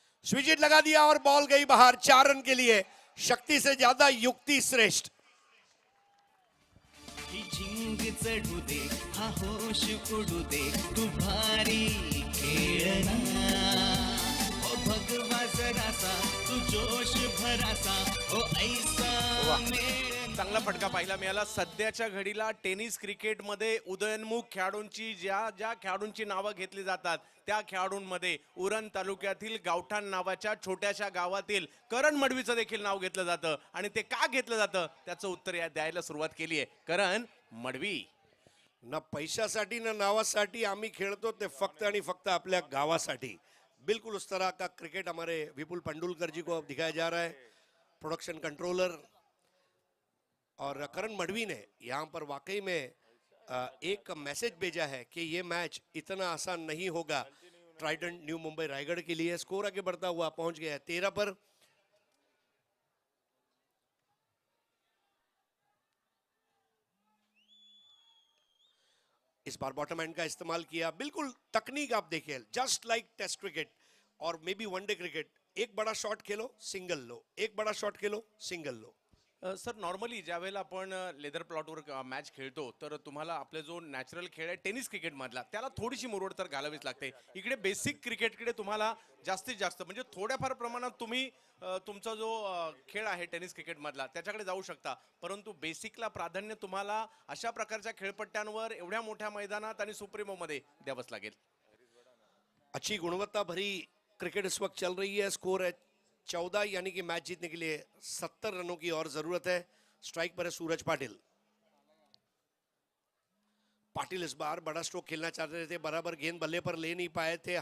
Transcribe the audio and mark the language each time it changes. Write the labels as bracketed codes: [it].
[hi] Switch hit लगा दिया और बॉल गई बाहर 4 रन के लिए। शक्ति से ज्यादा युक्ति श्रेष्ठ। [mr] ही झिंग चढू दे, हा होश उडू दे, तू भारी खेळना. ओ भगवा जरासा, तू जोश भरासा, ओ ऐसा मेळना. चांगला फटका पाहायला मिळाला. सध्याच्या घडीला टेनिस क्रिकेटमध्ये उदयोन्मुख खेळाडूंची ज्या खेळाडूंची नावं घेतली जातात त्या खेळाडूंमध्ये उरण तालुक्यातील गावठाण नावाच्या छोट्याशा गावातील करण मडवीचं देखील नाव घेतलं जातं. आणि ते का घेतलं जातं त्याचं उत्तर या द्यायला सुरुवात केली आहे. करण मडवी. ना पैशासाठी ना नावासाठी आम्ही खेळतो ते फक्त आणि फक्त आपल्या गावासाठी. [hi] बिल्कुल उस तरह का क्रिकेट हमारे विपुल पंडुलकर जी को अब दिखाया जा रहा है, प्रोडक्शन कंट्रोलर. और करण मडवी ने यहाँ पर वाकई में एक मैसेज भेजा है कि ये मैच इतना आसान नहीं होगा ट्राइडेंट न्यू मुंबई रायगढ़ के लिए. स्कोर आगे बढ़ता हुआ पहुंच गया है 13 पर. इस बार बॉटम एंड का इस्तेमाल किया. बिल्कुल तकनीक आप देखिए, [en] just like [hi] टेस्ट क्रिकेट और [en] maybe [hi] वनडे क्रिकेट. एक बड़ा शॉट खेलो सिंगल लो, एक बड़ा शॉट खेलो सिंगल लो. [mr] Sir normally ज्या वेळेला आपण लेदर प्लॉटवर मॅच खेळतो तर तुम्हाला आपला जो नॅचरल खेळ आहे टेनिस क्रिकेट मधला त्याला थोडीशी मुरवड तर घालावीच लागते. इकडे बेसिक क्रिकेटकडे तुम्हाला जास्तीत जास्त म्हणजे थोड्याफार प्रमाणात तुम्ही तुमचा जो खेळ आहे टेनिस क्रिकेट मधला त्याच्याकडे जाऊ शकता. परंतु बेसिकला प्राधान्य तुम्हाला अशा प्रकारच्या खेळपट्ट्यांवर एवढ्या मोठ्या मैदानात आणि सुप्रीमो मध्ये द्यावंच लागेल. [hi] अच्छी गुणवत्ता भरी क्रिकेट इस वक्त चल रही है. स्कोर है 14, यानी कि मैच जीतने के लिए 70 रनों की और जरूरत है. स्ट्राइक पर है सूरज पाटिल. पाटिल इस बार बड़ा स्ट्रोक खेलना चाहते थे, बराबर गेंद बल्ले पर ले नहीं पाए थे.